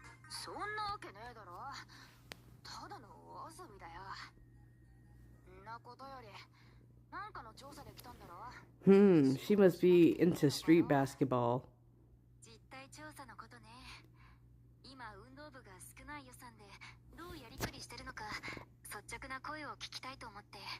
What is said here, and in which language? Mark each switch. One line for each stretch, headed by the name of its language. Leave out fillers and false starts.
Japanese: そんなわけねえだろ。ただのお遊びだよ。んなことより、なんかの調査で来たんだろ。
English: She must be into street basketball.
Japanese: 実態調査のことね。今運動部が少ない予算でどうやりくりしてるのか率直な声を聞きたいと思って。